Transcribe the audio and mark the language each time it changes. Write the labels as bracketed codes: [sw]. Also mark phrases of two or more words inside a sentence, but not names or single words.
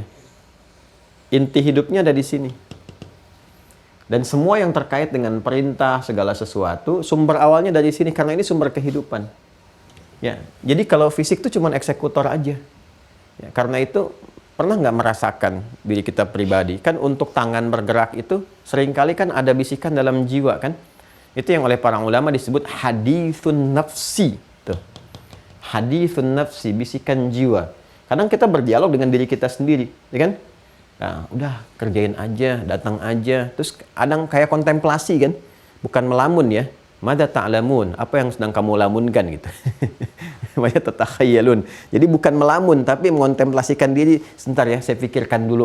[id] Inti hidupnya ada di sini. Dan semua yang terkait dengan perintah segala sesuatu, sumber awalnya dari sini karena ini sumber kehidupan. Ya, jadi kalau fisik itu cuma eksekutor aja. Ya, karena itu pernah nggak merasakan diri kita pribadi? Kan untuk tangan bergerak itu seringkali kan ada bisikan dalam jiwa kan? Itu yang oleh para ulama disebut [ar] hadithun nafsi. [id] Tuh. [ar] Hadithun nafsi, [id] bisikan jiwa. Kadang kita berdialog dengan diri kita sendiri, ya kan? Nah, udah kerjain aja, datang aja. Terus kadang kayak kontemplasi kan? Bukan melamun ya. [ar] Mada ta'lamun, [id] apa yang sedang kamu lamunkan gitu. namanya tatakhayalun. Jadi bukan melamun, tapi mengontemplasikan diri. Sebentar ya, saya pikirkan dulu.